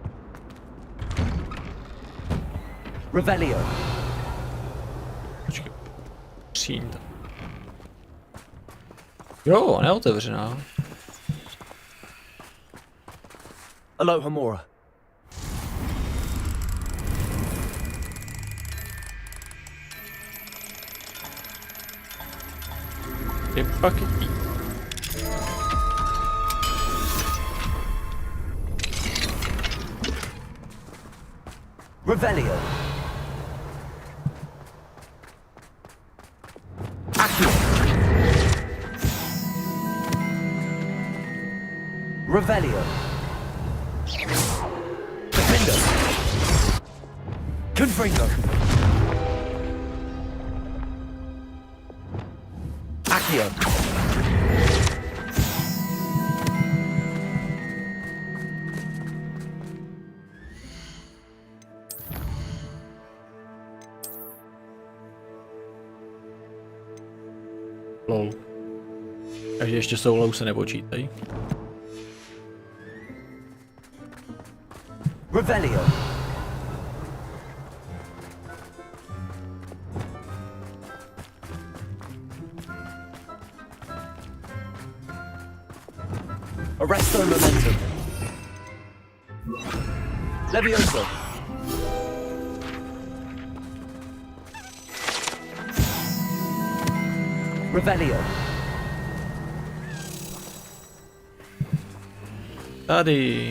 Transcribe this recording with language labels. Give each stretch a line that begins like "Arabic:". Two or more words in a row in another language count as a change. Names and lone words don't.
Czech: Revelio. Počkej. Přijím to. Jo, neotevřená. Aloha Mora. Ty paketí. Revelio. Accio. Revelio. Defendo. Confringo. Accio. Lol. Takže ještě soulou se nepočítají. Revelio. Arresto momentum. Levioso. Revelio. Tady.